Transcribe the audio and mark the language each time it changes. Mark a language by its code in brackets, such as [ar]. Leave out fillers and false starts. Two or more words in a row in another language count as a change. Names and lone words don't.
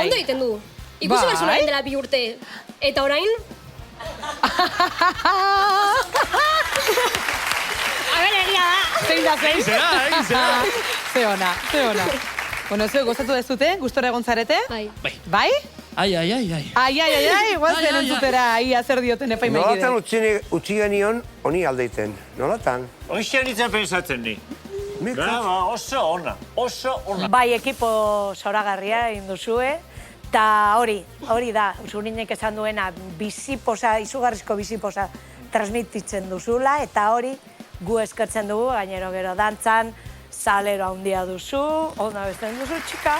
[eu] Ondo egiten du. Ikusi Bai. behar zuen orain dela 2 urte. Eta orain, a ber, egia da. Zein da, zein? Egin zera. Ze ona, ze ona. Bueno, zuek gozatu dezute, gustora egon zarete? Bai. Bai. Bai? Ai, ai, ai, ai. Ai, ai, ai, ai, guazen Ai, ai, ai. entzutera, ia zer dioten epaimaikide. Nolatan utzi genion honi aldeiten, nolatan? Hoxe nintzen pensatzen ni. Brava, oso ona, oso ona. Bai, ekipo zoragarria egin duzue, eta hori da, Zurinek esan duena, bizipoza, izugarrizko bizipoza transmititzen duzula, eta hori gu eskertzen dugu, gainero gero dantzan, salero handia duzu, onda bestean duzu, txika.